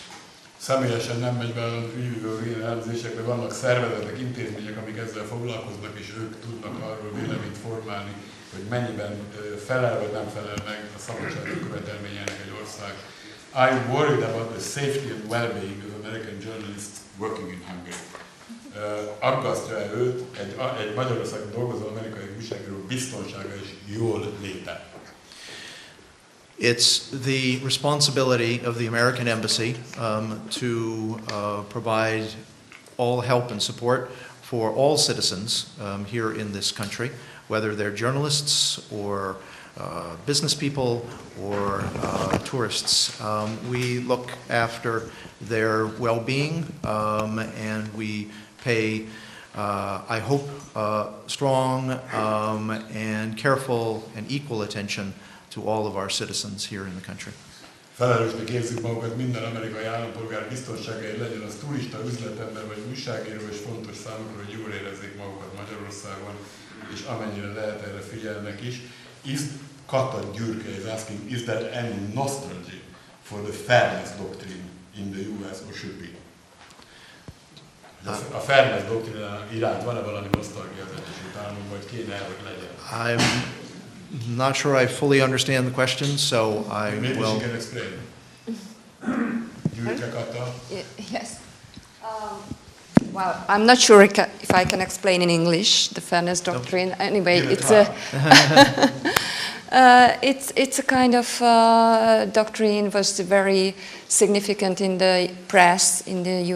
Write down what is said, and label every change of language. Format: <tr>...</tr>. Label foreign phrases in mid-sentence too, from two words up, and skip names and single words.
<hu>Személyesen nem megy be az ügyvivő elemzésekbe, vannak szervezetek, intézmények, amik ezzel foglalkoznak, és ők tudnak arról véleményt formálni, hogy mennyiben felel vagy nem felel meg a szabadság követelményének egy ország.</hu> <en>I'm worried about the safety and well-being of American journalists working in Hungary.</en> <hu>Aggasztja őt egy Magyarországon dolgozó amerikai újságíró biztonsága és jól léte.</hu> <en>It's the responsibility of the American Embassy to provide all help and support for all citizens here in this country, whether they're journalists or business people or tourists. We look after their well-being and we pay, I hope, strong and careful and equal attention to all of our citizens here in the country.</en> <hu>Felelősnek érzik magukat minden amerikai állampolgár biztonságáért, legyen az turista, üzletember vagy újságíró, és fontos számukra, hogy jól érezzék magukat Magyarországon, és amennyire lehet erre figyelnek is.</hu> <en>Kata Gyürke is asking, is there any nostalgia for the fairness doctrine in the US, or should be?</en> <hu>A</hu> <en>fairness doctrine</en> <hu>iránt van-e valami nosztalgia az Egyesült Államokban, vagy kéne el, hogy legyen?</hu> <en>I'm not sure I fully understand the question, so I Maybe will... she can explain. Gyürke Kata? Yes. Well, I'm not sure if I can explain in English the fairness doctrine. Anyway, it's a kind of doctrine was very significant in the press in the</en>